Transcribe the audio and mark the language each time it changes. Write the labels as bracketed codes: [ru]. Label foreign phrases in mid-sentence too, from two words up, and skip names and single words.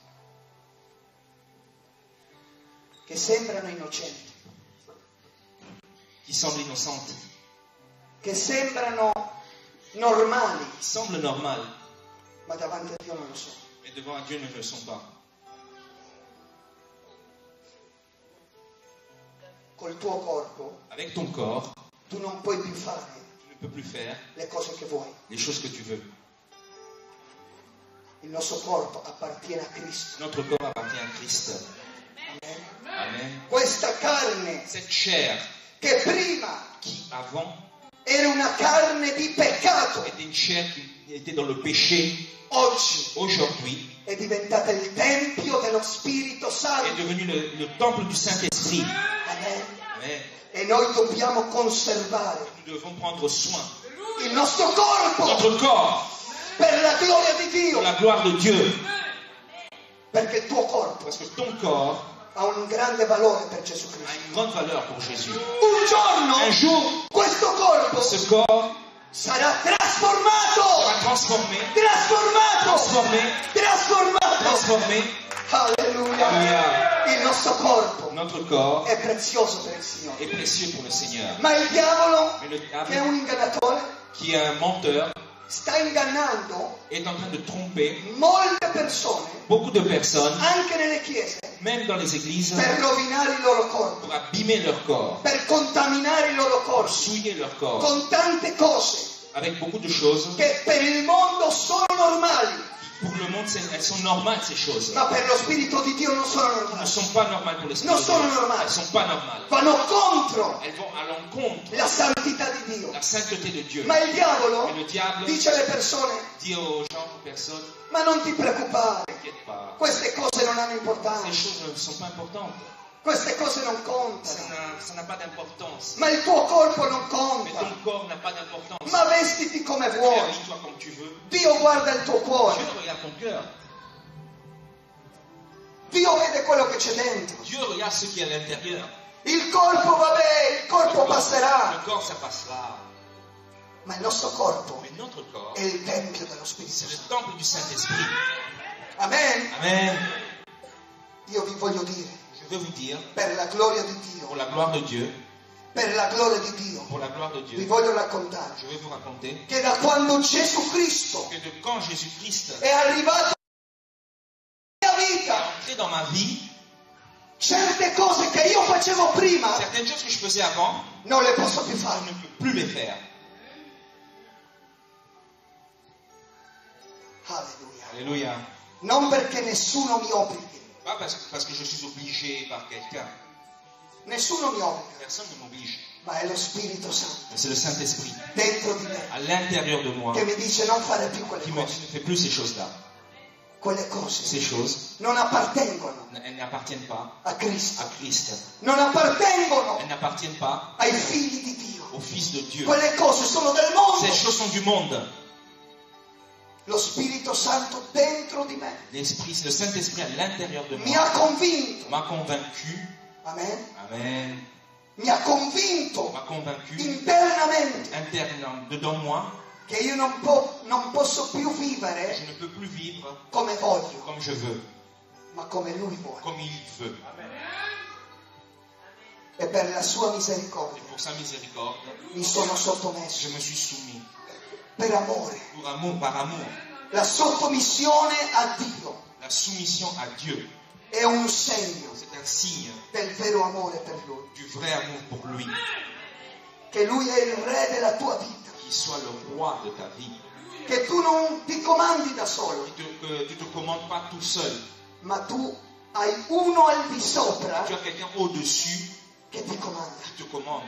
[it] che sembrano innocenti, [fr] qui semblent innocentes, [it] che sembrano normali, [fr] qui semblent normales, [it] ma davanti a Dio non lo sono. [fr] mais devant Dieu ne le sont pas. [it] Col tuo corpo [fr] Avec ton corps, [it] tu non puoi più fare [fr] tu ne peux plus faire [it] le cose che vuoi. [fr] les choses que tu veux. [it] Il nostro corpo appartiene a Cristo. [fr] Notre corps appartient à Christ. [it] Amen. [fr] Amen. [it] Questa carne [fr] Cette chair [it] che prima [fr] qui avant [it] era una carne di peccato, [fr] était une chair qui était dans le péché, [it] oggi [fr] aujourd'hui [it] è diventata il tempio dello Spirito [fr] est [it] Santo. [fr] devenu le temple du Saint-Esprit. [it] Amen. [fr] Amen. [it] E noi dobbiamo conservare [fr] Nous devons prendre soin [it] il nostro corpo [fr] notre corps [it] per la gloria di [fr] pour [it] Dio, [fr] la gloire de Dieu. [it] perché il tuo corpo [fr] Parce que ton corps [it] ha un grande valore per Gesù [fr] a [it] Cristo. [fr] une grande valeur pour Jésus. [it] Un giorno [fr] Un jour, [it] questo corpo [fr] ce corps [it] sarà [fr] sera [it] trasformato, [fr] transformé, [it] trasformato, [fr] transformé, [it] trasformato. [fr] transformé. [it] Alleluia. [fr] Alléluia. [it] Il nostro corpo [fr] Notre corps [it] è prezioso per il Signore. [fr] est précieux pour le Seigneur. [it] Ma il diavolo, [fr] Mais le [it] che è [fr] diable, [it] un ingannatore, [fr] qui est un menteur, [it] sta ingannando [fr] est en train de tromper [it] molte persone, [fr] beaucoup de personnes, [it] anche nelle chiese, [fr] même dans les églises, [it] per rovinare il loro corpo, [fr] pour abîmer leur corps, [it] per contaminare il loro [fr] pour [it] corpo, [fr] souiller leur corps, [it] con tante cose [fr] avec beaucoup de choses. [it] che per il mondo sono normali, [fr] Pour le monde, elles sont normales, ces choses. [it] ma per lo Spirito di Dio non sono [fr] Elles ne [it] normali. [fr] sont pas normales pour l'esprit [it] Non [fr] de [it] sono [fr] Dieu. [it] normali. [fr] Elles ne sont pas normales. [it] Vanno contro [fr] Elles vont à l'encontre [it] la santità di Dio. [fr] de la sainteté de Dieu. [it] Ma il diavolo [fr] Et le diable [it] dice alle persone: [fr] dit aux gens, aux personnes, [it] ma non ti preoccupare, [fr] t'inquiète pas, [it] queste cose non hanno [fr] ces [it] importanza, [fr] choses ne sont pas importantes. [it] queste cose non [fr] Ça [it] contano, [fr] n'a pas d'importance. [it] ma il tuo corpo non [fr] Mais [it] conta, [fr] ton corps n'a pas d'importance. [it] ma vestiti come vuoi, [fr] Habille-toi comme tu veux. [it] Dio guarda il tuo cuore, [fr] Dieu regarde ton cœur. [it] Dio vede quello che c'è dentro. [fr] Dieu regarde ce qui est à l'intérieur. [it] Il corpo, vabbè, il corpo passerà, [fr] Le corps, ça passera. [it] ma il nostro corpo [fr] Mais notre corps, [it] è il tempio dello Spirito [fr] c'est le [it] Santo. [fr] temple du Saint-Esprit. [it] Amen. [fr] Amen. [it] Io vi voglio dire, [fr] Je veux vous dire, [it] per la gloria di [fr] pour [it] Dio, [fr] la gloire de Dieu, [it] per la gloria di Dio, [fr] pour la gloire de [it] vi [fr] Dieu, [it] voglio raccontare [fr] je vais vous raconter [it] che da quando Gesù Cristo [fr] que de quand Jésus-Christ [it] è arrivato nella mia [fr] est [it] vita, [fr] entré dans ma vie, [it] certe cose che io facevo prima [fr] certaines choses que je faisais avant, [it] non le posso più [fr] je [it] fare. [fr] ne peux plus les faire. [it] Alleluia. [fr] Alléluia. [it] Non perché nessuno mi obblighi, [fr] Pas parce que je suis obligé par quelqu'un. [it] nessuno mi obbliga, [fr] Personne ne m'oblige. [it] ma è lo Spirito Santo [fr] Mais c'est le Saint-Esprit [it] dentro di me [fr] à l'intérieur de moi [it] che mi dice non fare più quelle [fr] qui me [it] cose. [fr] dit ne fais plus ces choses-là. [it] Quelle cose [fr] Ces choses, [it] non appartengono [fr] elles n'appartiennent pas [it] a Cristo, [fr] à Christ. [it] non appartengono [fr] Elles n'appartiennent pas [it] ai figli di Dio. [fr] au Fils de Dieu. [it] Quelle cose sono del mondo. [fr] Ces choses sont du monde. [it] Lo Spirito Santo dentro di me [fr] L'Esprit, le Saint-Esprit à l'intérieur de [it] mi [fr] moi [it] ha convinto, [fr] m'a convaincu. [it] amen, [fr] Amen. [it] mi ha convinto [fr] M'a convaincu [it] internamente [fr] intérieurement, dedans moi, [it] che io non posso più [fr] je [it] vivere [fr] ne peux plus vivre [it] come voglio, [fr] comme je veux, [it] ma come Lui vuole. [fr] comme il veut. [it] E per la sua [fr] Et [it] misericordia [fr] pour sa miséricorde, [it] mi sono sottomesso [fr] je me suis soumis [it] per amore. [fr] pour amour, par amour. [it] La sottomissione a Dio [fr] La soumission à Dieu, [it] è un segno [fr] c'est un signe [it] del vero amore per Lui. [fr] du vrai amour pour lui, [it] Che Lui è il re della tua vita. [fr] qu'il soit le roi de ta vie. [it] Che tu non ti comandi da solo, [fr] Que tu ne te commandes pas tout seul. [it] ma tu hai uno al di sopra [fr] Tu as quelqu'un au-dessus [it] che ti comanda. [fr] qui te commande.